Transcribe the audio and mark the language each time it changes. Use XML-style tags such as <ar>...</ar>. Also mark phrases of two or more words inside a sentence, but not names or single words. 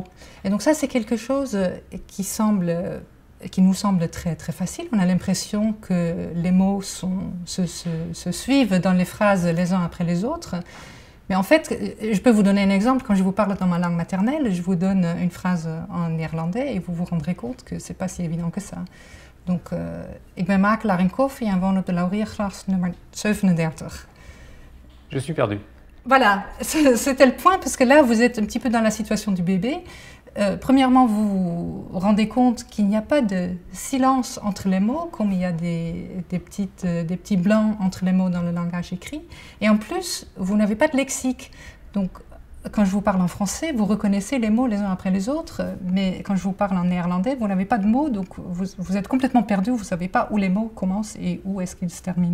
<fr>Et donc ça, c'est quelque chose qui nous semble très, très facile. On a l'impression que les mots se suivent dans les phrases les uns après les autres. Mais en fait, je peux vous donner un exemple. Quand je vous parle dans ma langue maternelle, je vous donne une phrase en néerlandais et vous vous rendrez compte que ce n'est pas si évident que ça. Donc,</fr> <nl>ik ben makelaar in koffie en woon op de Lauriergras nummer 37.</nl> <fr>Je suis perdu. Voilà, c'était le point, parce que là, vous êtes un petit peu dans la situation du bébé. Premièrement, vous vous rendez compte qu'il n'y a pas de silence entre les mots, comme il y a des petits blancs entre les mots dans le langage écrit. Et en plus, vous n'avez pas de lexique. Donc, quand je vous parle en français, vous reconnaissez les mots les uns après les autres, mais quand je vous parle en néerlandais, vous n'avez pas de mots, donc vous êtes complètement perdu, vous ne savez pas où les mots commencent et où est-ce qu'ils se terminent.</fr>